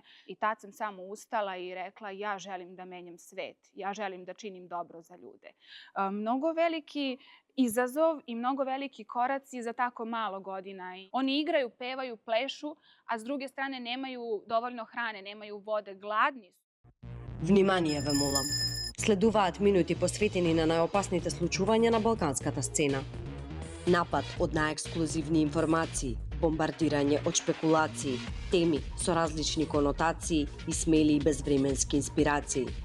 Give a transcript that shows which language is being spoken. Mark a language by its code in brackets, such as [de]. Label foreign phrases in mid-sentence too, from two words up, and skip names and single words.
[sr] I tad sam samo ustala i rekla ja želim da menjam svet, ja želim da činim dobro za ljude. Mnogo veliki izazov i mnogo veliki koraci za tako malo godina. Oni igraju, pevaju, plešu, a s druge strane nemaju dovoljno hrane, nemaju vode, gladni su. [mk] Внимание ве молам. Следуваат минути посветени на најопасните случувања на балканската сцена. Напад од најексклузивни информации, бомбардирање од шпекулации, теми со различни конотации и смели и безвременски инспирации.